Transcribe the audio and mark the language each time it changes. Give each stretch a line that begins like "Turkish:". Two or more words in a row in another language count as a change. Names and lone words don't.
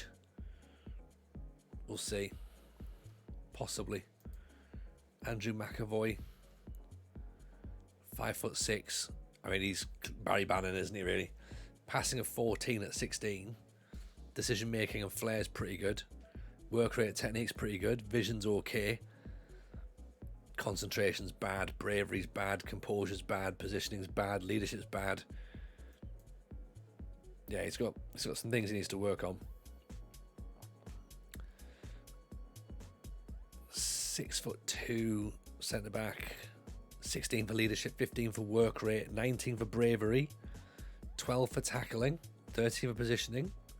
English: We'll see. Possibly. Andrew McAvoy, 5'6". I mean, he's Barry Bannon, isn't he, really? Passing of 14 at 16. Decision making and flair's pretty good. Work rate technique's pretty good. Vision's okay. Concentration's bad. Bravery's bad. Composure's bad. Positioning's bad. Leadership's bad. Yeah, he's got some things he needs to work on. 6'2" centre back. 16 for leadership, 15 for work rate, 19 for bravery, 12 for tackling, 13 for positioning.